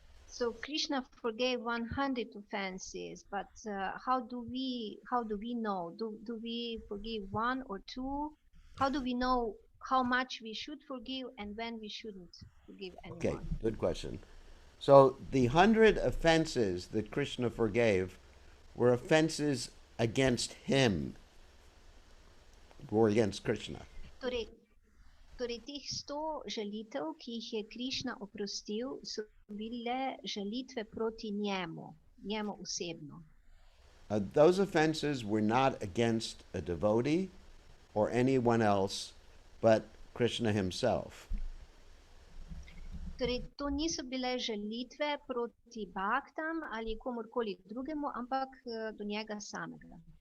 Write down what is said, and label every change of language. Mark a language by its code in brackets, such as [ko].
[en] So Krishna forgave 100 offenses, but how do we know? Do we forgive 1 or 2? How do we know how much we should forgive and when we shouldn't forgive Okay, anyone. good question. So the 100 offenses that Krishna forgave were offenses against him, or against Krishna. [sl] Torej, torej teh 100 žalitev, ki jih je Krišna oprostil, so bile žalitve proti njemu osebno. [en] Those offenses were not against a devotee or anyone else but Krishna himself. [sl] Torej, to niso bile žalitve proti baktam ali komorkoli drugemu, ampak do njega samega.